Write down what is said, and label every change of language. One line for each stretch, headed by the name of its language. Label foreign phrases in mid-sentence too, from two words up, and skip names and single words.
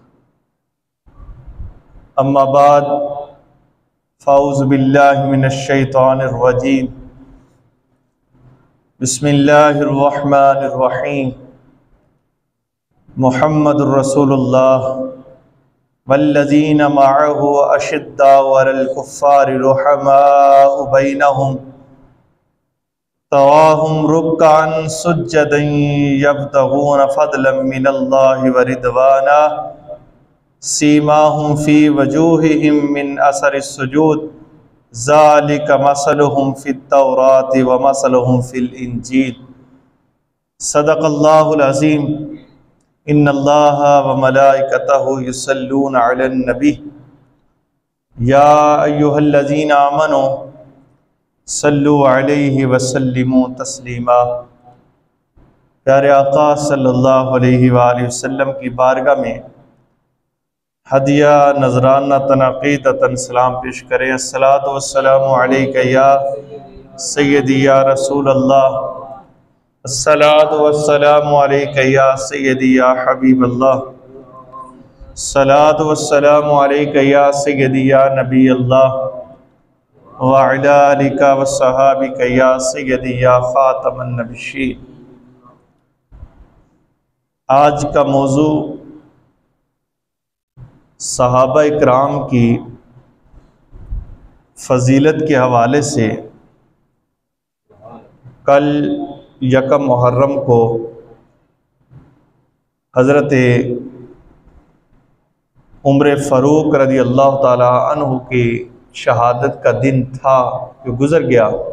Arabic: أما بعد فأعوذ بالله من الشيطان الرجيم. بسم الله الرحمن الرحيم. محمد رسول الله والذين معه أشداء على الكفار رحماء بينهم تراهم ركعا سجدا يبتغون فضلا من الله ورضوانا سيماهم في وجوههم من أثر السجود ذلك مثلهم في التوراة ومثلهم في الإنجيل. صدق الله العظيم إن الله وملائكته يصلون على النبي يا أيها الذين آمنوا صلوا عليه وسلموا تسليما.
Urdu: پیارے آقا
Arabic: صلى الله عليه وسلم
Urdu: کی بارگاہ میں ہدیہ نذرانہ عقیدتاً سلام پیش کریں.
Arabic: الصلاة والسلام عليك يا سيدي يا رسول الله. الصلاة والسلام عليك يا سيدي يا حبيب الله. الصلاة والسلام عليك يا سيدي يا نبي الله وعلى آلك وصحابك يا سيدي يا خاتم النبيين.
Urdu: آج کا موضوع صحابہ اکرام کی فضیلت کے حوالے سے کل یکم محرم کو حضرت عمر فاروق
Arabic: رضي الله تعالى عنه
Urdu: کی شہادت کا دن تھا جو گزر گیا.